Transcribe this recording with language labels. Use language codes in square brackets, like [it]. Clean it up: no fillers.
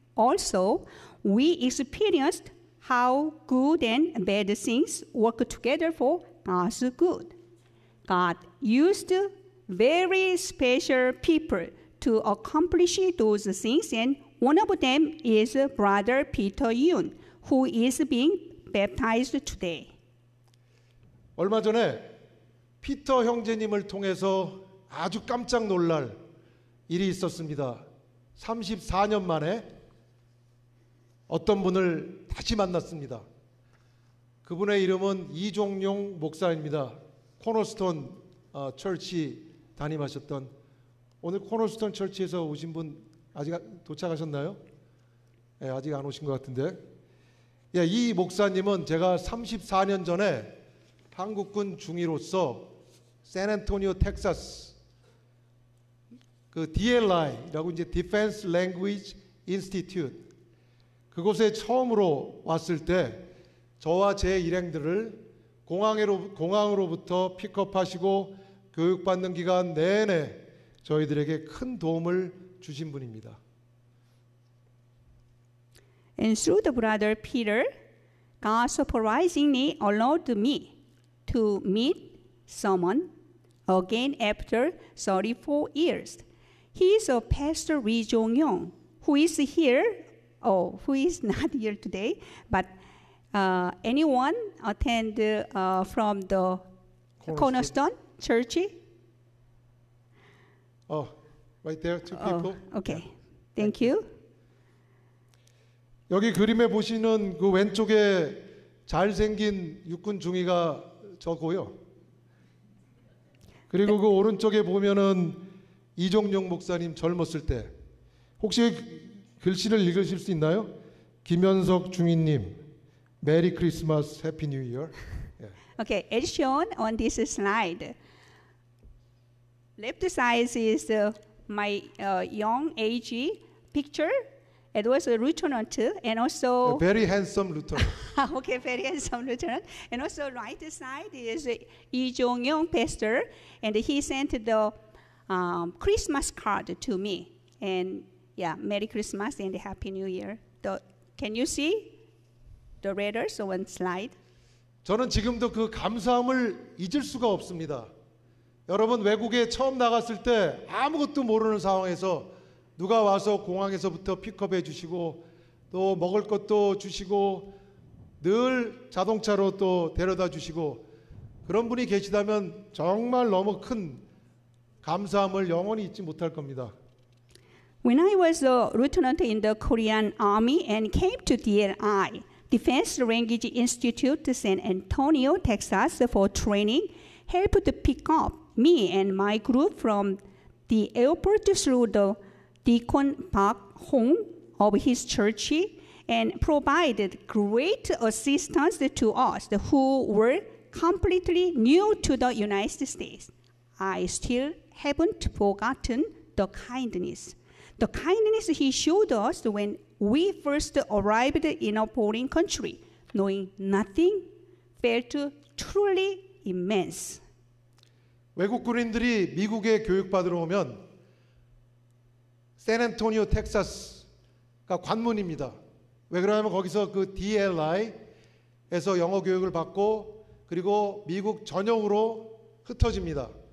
[en] Also, we experienced how good and bad things work together for God's good. God used very special people to accomplish those things, and one of them is Brother Peter Yoon, who is being baptized today. [ko] 얼마 전에 피터 형제님을 통해서 아주 깜짝 놀랄 일이 있었습니다. 34년 만에 어떤 분을 다시 만났습니다. 그분의 이름은 이종용 목사입니다. 코너스톤 철치 담임하셨던, 오늘 코너스톤 철치에서 오신 분 아직 도착하셨나요? 네, 아직 안 오신 것 같은데. 예, 이 목사님은 제가 34년 전에 한국군 중위로서 샌안토니오 텍사스 그 DLI라고 이제 Defense Language Institute 그곳에 처음으로 왔을 때 저와 제 일행들을 공항으로부터 픽업하시고 교육받는 기간 내내 저희들에게 큰 도움을 주신 분입니다. [en] And through the brother Peter, God surprisingly allowed me to meet someone again after 34 years. He is a Pastor Lee Jong-young, who is here, who is not here today, but anyone attend from the Cornerstone Church? Oh, right there, two people. Okay, thank you. [ko] 여기 그림에 보시는 그 왼쪽에 잘생긴 육군 중위가 저고요. 그리고 그 오른쪽에 보면은 이종용 목사님 젊었을 때. 혹시 글씨를 읽으실 수 있나요? 김현석 중위님, [en] 메리 크리스마스, 해피 뉴 이어. Okay, as shown on this slide, left side is my young age picture. It was a lieutenant and also Very handsome lieutenant. okay, very handsome lieutenant. And also right side is Lee Jong-young pastor, and he sent the Christmas card to me. And yeah, Merry Christmas and Happy New Year. Can you see the letters on slide? [ko] 저는 지금도 그 감사함을 잊을 수가 없습니다. 여러분 외국에 처음 나갔을 때 아무것도 모르는 상황에서 누가 와서 공항에서부터 픽업해 주시고 또 먹을 것도 주시고 늘 자동차로 또 데려다 주시고 그런 분이 계시다면 정말 너무 큰 감사함을 영원히 잊지 못할 겁니다. [en] When I was a lieutenant in the Korean Army and came to DLI, Defense Language Institute, San Antonio, Texas, for training, helped to pick up me and my group from the airport through the Deacon Park home of his church and provided great assistance to us who were completely new to the United States. I still haven't forgotten the kindness. The kindness he showed us when we first arrived in a foreign country, knowing nothing, felt truly immense. [ko] 외국 군인들이 미국에 교육받으러 오면 샌안토니오 텍사스가 관문입니다. 왜 그러냐면 거기서 그 DLI에서 영어 교육을 받고 그리고 미국 전역으로 흩어집니다.